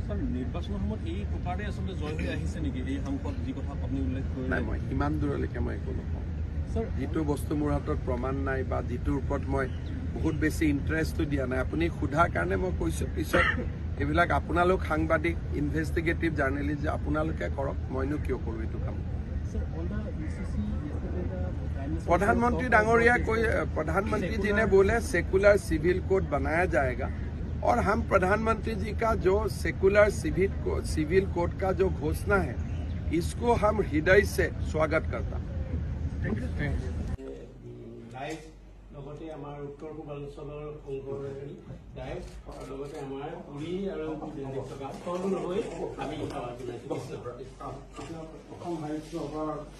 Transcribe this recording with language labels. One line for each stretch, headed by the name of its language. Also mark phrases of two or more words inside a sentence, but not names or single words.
Assamese: নিৰ্বাচনৰ সময়ত এই প্ৰকাৰে আচলতে জয় হৈ আহিছে নেকি এই সাংসদ, যি কথা আপুনি উল্লেখ কৰিলে? নাই, মই ইমান দূৰলৈকে মই একো নকওঁ। যিটো বস্তু মোৰ হাতত প্ৰমাণ নাই বা যিটোৰ ওপৰত মই বহুত বেছি ইণ্টাৰেষ্টটো দিয়া নাই, আপুনি সোধাৰ কাৰণে মই কৈছোঁ। পিছত এইবিলাক আপোনালোক সাংবাদিক,
English: investigative journalist,
Assamese: আপোনালোকে কৰক, মইনো কিয় কৰোঁ এইটো কাম।
Hindi: प्रधानमंत्री डांगोरिया प्रधानमंत्री जी ने बोले
English: secular civil code
Hindi: बनाया जाएगा, और हम प्रधानमंत्री जी का जो
English: secular civil code
Hindi: का जो घोषणा है, इसको हम हृदय से स्वागत करता।
Assamese: আমাৰ উত্তৰ পূৰ্বাঞ্চলৰ সংঘৰ গায়ক আৰু লগতে আমাৰ পুৰী আৰু দিল্লীত থকা সকলো হৈ আমি সেৱা জনাইছোঁ। অসম সাহিত্য সভাৰ